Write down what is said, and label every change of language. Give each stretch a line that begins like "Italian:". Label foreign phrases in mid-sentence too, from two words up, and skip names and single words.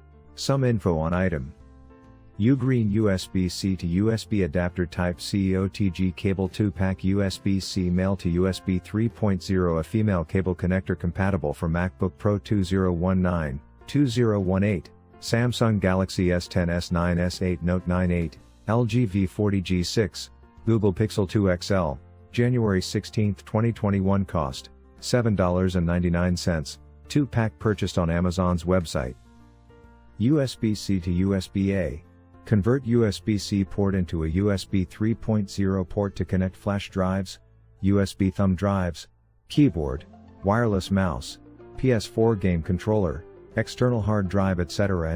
English: Some info on item. UGREEN USB C to USB adapter Type-C OTG cable 2-pack USB C Male to USB 3.0 a female cable connector compatible for MacBook Pro 2019, 2018, Samsung Galaxy S10 S9 S8 Note 9 8, LG V40 G6, Google Pixel 2 XL, January 16, 2021 cost, $7.99, 2-pack purchased on Amazon's website. USB-C to USB-A. Convert USB-C port into a USB 3.0 port to connect flash drives, USB thumb drives, keyboard, wireless mouse, PS4 game controller, external hard drive etc.